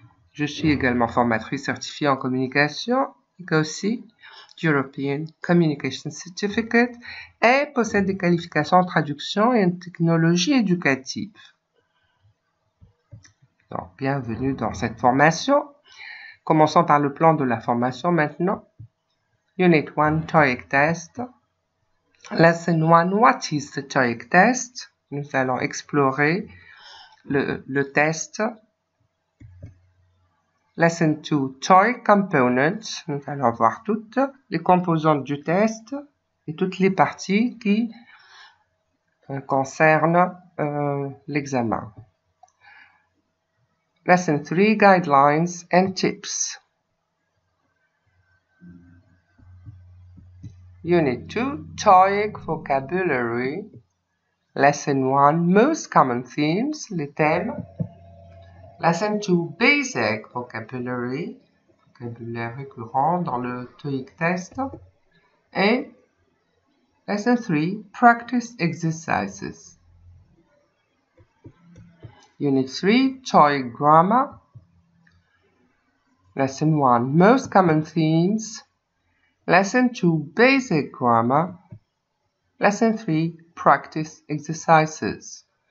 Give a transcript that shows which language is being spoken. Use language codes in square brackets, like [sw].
[fr] Je suis également formatrice certifiée en communication, aussi European Communication Certificate, et possède des qualifications en traduction et en technologie éducative. Donc, bienvenue dans cette formation. Commençons par le plan de la formation maintenant. [en] Unit 1, TOEIC test. Lesson 1, what is the TOEIC test? [fr] Nous allons explorer le test. [en] Lesson 2, TOEIC components. [fr] Nous allons voir toutes les composantes du test et toutes les parties qui concernent l'examen. [en] Lesson 3, guidelines and tips. Unit 2, TOEIC vocabulary. Lesson 1, most common themes, [fr] les thèmes. [en] Lesson 2, basic vocabulary, [fr] vocabulaire récurrent dans le TOEIC test. Et [en] Lesson 3, practice exercises. Unit 3, TOEIC grammar. Lesson 1, most common themes. Lesson 2, basic grammar. Lesson 3, practice exercises.